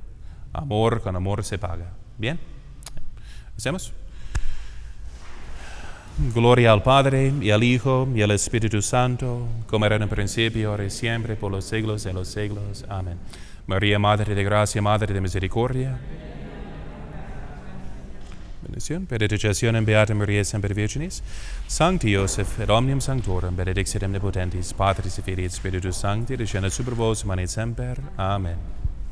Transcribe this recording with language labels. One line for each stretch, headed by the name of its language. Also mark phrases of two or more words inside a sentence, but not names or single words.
Spanish: Amor con amor se paga. ¿Bien? ¿Hacemos? Gloria al Padre, y al Hijo, y al Espíritu Santo, como era en el principio, ahora y siempre, por los siglos de los siglos. Amén. María, Madre de Gracia, Madre de Misericordia. Bendición,
Latin: benedicción in Beata Maria Semper Virginis, Sancti Joseph, et omnium sanctorum, benedictit omnipotentis, Patris et Filii et Spiritus Sancti, descendat super vos, manet semper. Amen.